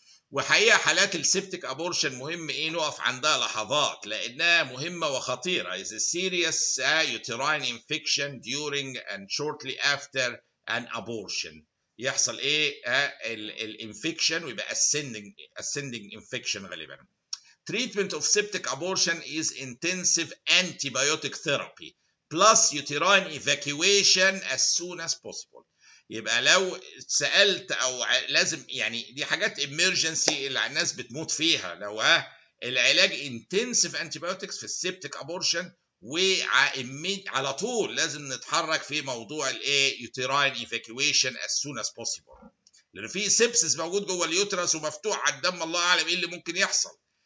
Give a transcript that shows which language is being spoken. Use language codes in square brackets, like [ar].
[ar] وحقيقة حالات السبتيك ابورشن مهم ايه نقف عندها لحظات لانها مهمة وخطيرة. [en] is a serious uterine infection during and shortly after an abortion، [ar] يحصل ايه الانفكشن ويبقى [en] ascending infection [ar] غالبا. [en] treatment of septic abortion is intensive antibiotic therapy plus uterine evacuation as soon as possible. [ar] يبقى لو سألت او لازم يعني دي حاجات emergency اللي الناس بتموت فيها، لو العلاج [en] intensive antibiotics [ar] في السبتك abortion، وعلى طول لازم نتحرك في موضوع الايه [en] uterine evacuation as soon as possible، [ar] لان في سيبسس موجود جوه اليوترس ومفتوح على الدم، الله اعلم ايه اللي ممكن يحصل.